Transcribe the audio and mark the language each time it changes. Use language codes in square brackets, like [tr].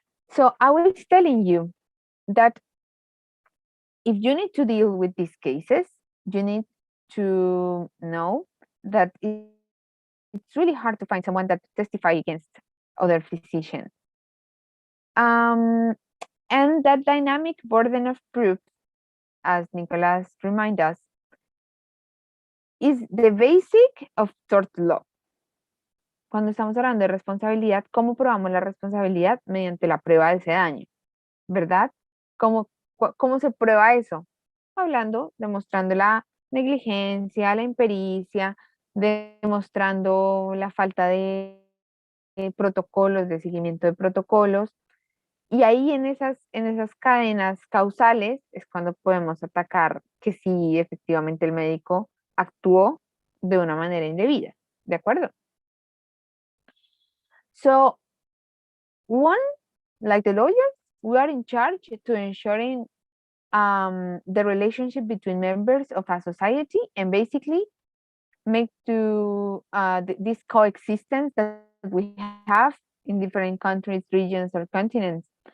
[en] So I was telling you that if you need to deal with these cases, you need to know that it's really hard to find someone that testify against other physicians. And that dynamic burden of proof, as Nicolas reminds us, is the basic of tort law. [es] Cuando estamos hablando de responsabilidad, ¿cómo probamos la responsabilidad? Mediante la prueba de ese daño, ¿verdad? ¿Cómo se prueba eso? Hablando, demostrando la negligencia, la impericia, demostrando la falta de protocolos, de seguimiento de protocolos. Y ahí en esas cadenas causales es cuando podemos atacar que sí, efectivamente el médico actuó de una manera indebida, ¿de acuerdo? [en] So, one, like the lawyers, we are in charge to ensuring the relationship between members of a society and basically make to this coexistence that we have in different countries, regions, or continents.